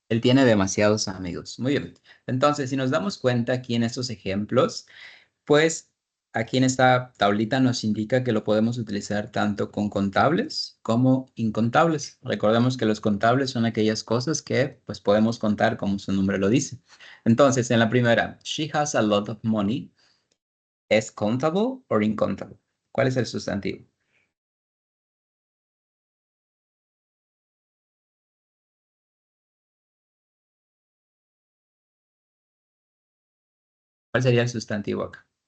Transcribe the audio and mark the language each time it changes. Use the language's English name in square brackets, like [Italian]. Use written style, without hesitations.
[Spanish] Él tiene demasiados amigos. Muy bien. Entonces, si nos damos cuenta aquí en estos ejemplos, pues aquí en esta tablita nos indica que lo podemos utilizar tanto con contables como incontables. Recordemos que los contables son aquellas cosas que pues podemos contar como su nombre lo dice. Entonces, en la primera, [English] she has a lot of money. [Spanish] ¿Es countable o incontable? ¿Cuál es el sustantivo? ¿Cuál sería el sustantivo acá?